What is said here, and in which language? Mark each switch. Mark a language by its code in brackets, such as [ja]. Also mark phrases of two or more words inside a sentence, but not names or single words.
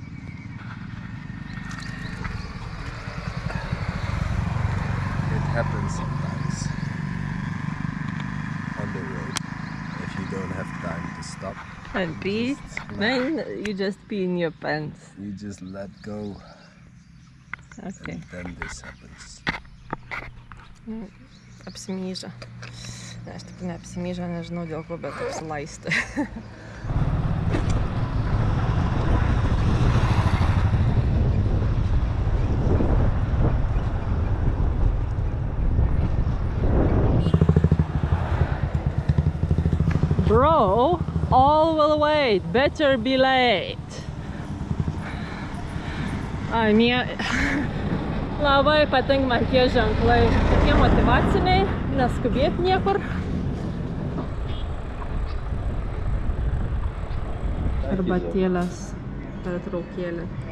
[en] It happens sometimes on the road if you don't have time to stop. And pee? Then you just pee in your pants. You just let go. Okay. And then this happens. [lt] Apsimyža. Ne, aš tik neapsimyža, nežinau dėl ko, bet apsilaisti. [en] Bro, all will wait, better be late. [lt] Labai patinka man tie ženklai, tokie motyvaciniai, neskubėti niekur. Arbatėlės, pertraukėlė.